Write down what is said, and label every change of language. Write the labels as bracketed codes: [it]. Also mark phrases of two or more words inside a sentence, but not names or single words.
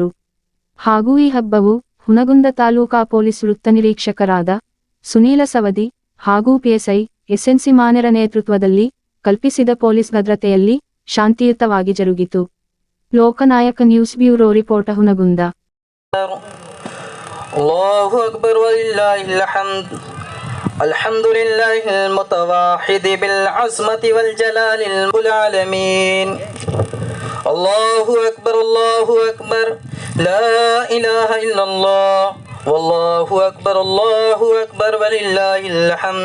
[kn] ಹಾಗೂ ಈ ಹಬ್ಬವು ಹುನಗುಂದ ತಾಲೂಕಾ ಪೊಲೀಸ್ ವೃತ್ತ ನಿರೀಕ್ಷಕರಾದ ಸುನೀಲ ಸವದಿ ಹಾಗೂ ಪಿಎಸ್ಐ ಎಸ್ಎನ್ಸಿ ಮಾನೆರ ನೇತೃತ್ವದಲ್ಲಿ ಕಲ್ಪಿಸಿದ ಪೊಲೀಸ್ ಭದ್ರತೆಯಲ್ಲಿ ಶಾಂತಿಯುತವಾಗಿ ಜರುಗಿತು. ಲೋಕನಾಯಕ ನ್ಯೂಸ್ ಬ್ಯೂರೋ ರಿಪೋರ್ಟ್ ಹುನಗುಂದ. [ar] الله أكبر ولله الحمد. الحمد لله المتواحد بالعظمة والجلال العالمين. الله أكبر الله أكبر لا إله إلا الله والله أكبر الله أكبر ولله الحمد.